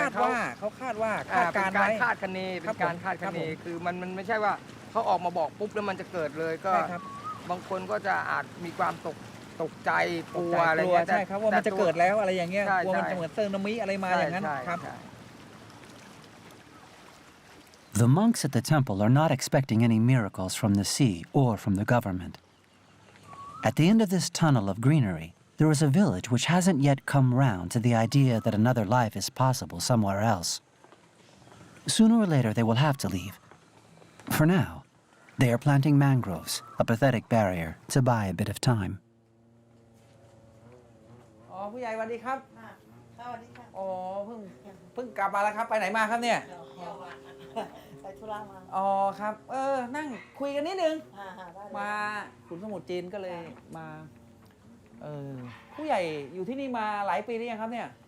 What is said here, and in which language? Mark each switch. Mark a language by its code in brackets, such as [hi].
[th] คาดว่าคาดการณ์ เป็น ไว้ การคาดคะเนเป็นการคาดคะเนคือมันไม่ใช่ว่าเขาออกมาบอกปุ๊บแล้วมันจะเกิดเลยก็ ใช่ครับ บางคนก็จะอาจมีความตกใจกลัวอะไรเงี้ย ใช่ครับว่ามันจะเกิดแล้วอะไรอย่างเงี้ย ใช่ กลัวมันจะเหมือนเซอร์นามิอะไรมาอย่างนั้น ใช่ ครับ ใช่ [en] The monks at the temple are not expecting any miracles from the sea or from the government. At the end of this tunnel of greenery, there is a village which hasn't yet come round to the idea that another life is possible somewhere else. Sooner or later, they will have to leave. For now, they are planting mangroves, a pathetic barrier to buy a bit of time. [th] อ๋อผู้ใหญ่สวัสดีครับ สวัสดีค่ะ อ๋อเพิ่งกลับมาแล้วครับไปไหนมาครับเนี่ย ไปธุระมา อ๋อครับนั่งคุยกันนิดนึง ได้เลย มาขุนสมุทรจีนก็เลยมาผู้ใหญ่อยู่ที่นี่มาหลายปีหรือยังครับเนี่ย